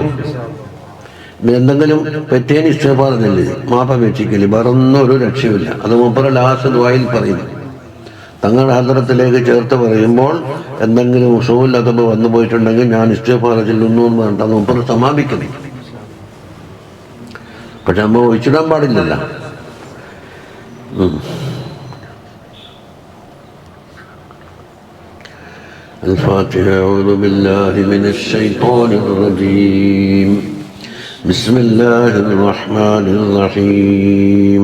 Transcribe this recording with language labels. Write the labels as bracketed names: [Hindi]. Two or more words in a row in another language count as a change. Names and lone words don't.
[Malayalam] എന്തെങ്കിലും പറ്റിയതിന് ഇഷ്ടപ്പാടുന്നില്ല, മാപ്പപേക്ഷിക്കല്, വേറൊന്നും ഒരു രക്ഷയുമില്ല. അത് മൂപ്പര് ലാസ്റ്റ് ദുആയിൽ പറയുന്നു. തങ്ങളുടെ ഹദ്റത്തിലേക്ക് ചേർത്ത് പറയുമ്പോൾ എന്തെങ്കിലും [Arabic] أصول أدب [Malayalam] വന്നു പോയിട്ടുണ്ടെങ്കിൽ ഞാൻ ഇസ്തിഗ്ഫാർ ചെല്ലുന്നു എന്ന് പറഞ്ഞിട്ട് അത് മൂപ്പര് സമാപിക്കുന്നു. പക്ഷെ നമ്മൾ ഒഴിച്ചിടാൻ പാടില്ലല്ല. [Arabic] الفاتحة. أعوذ بالله من الشيطان الرجيم. بسم الله الرحمن الرحيم.